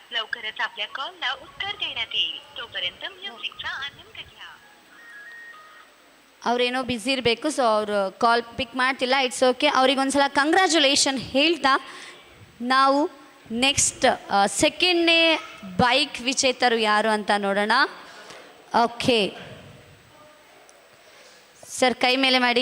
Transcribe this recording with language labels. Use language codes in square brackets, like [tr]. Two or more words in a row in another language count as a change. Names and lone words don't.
[mr] लवकरच आपल्या कॉलला उत्तर देण्यात येईल. तोपर्यंत म्युझिकचा आनंद घ्या. [kn] ಅವರೇನೋ ಬ್ಯುಸಿ ಇರಬೇಕು. ಸೊ ಅವರು [en] call pick [kn] ಮಾಡ್ತಿಲ್ಲ. [en] it's okay. [kn] ಅವ್ರಿಗೊಂದ್ಸಲ ಕಂಗ್ರ್ಯಾಚುಲೇಷನ್ ಹೇಳ್ತಾ ನಾವು [en] next secondನೇ [kn] ಬೈಕ್ ವಿಜೇತರು ಯಾರು ಅಂತ ನೋಡೋಣ. [en] okay sir, [kn] ಕೈ ಮೇಲೆ ಮಾಡಿ.